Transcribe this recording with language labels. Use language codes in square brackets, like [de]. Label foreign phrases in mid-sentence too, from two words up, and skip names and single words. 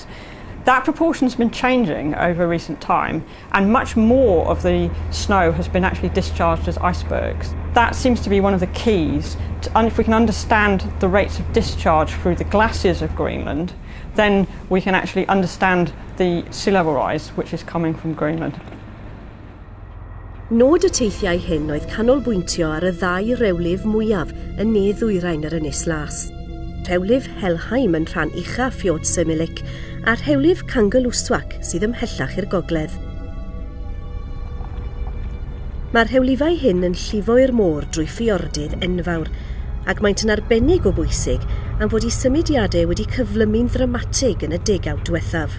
[en] That proportion's been changing over recent time, and much more of the snow has been actually discharged as icebergs. That seems to be one of the keys. If we can understand the rates of discharge through the glaciers of Greenland, then we can actually understand the sea level rise which is coming from Greenland. [cy] Nod y teithiau hyn oedd canolbwyntio ar y 2 rewlif mwyaf yn Ne-ddwyrain yr Ynys Las. Rhewlif Helheim yn rhan ucha ffiod Symilic a rhewlif Cangalwswac sydd ymhellach i'r gogledd. Mae'r rhewlifau hyn yn llifo i'r môr drwy ffiordydd enfawr ac maent yn arbennig o bwysig am fod eu symudiadau wedi cyflymu'n ddramatig yn y 10 diwethaf.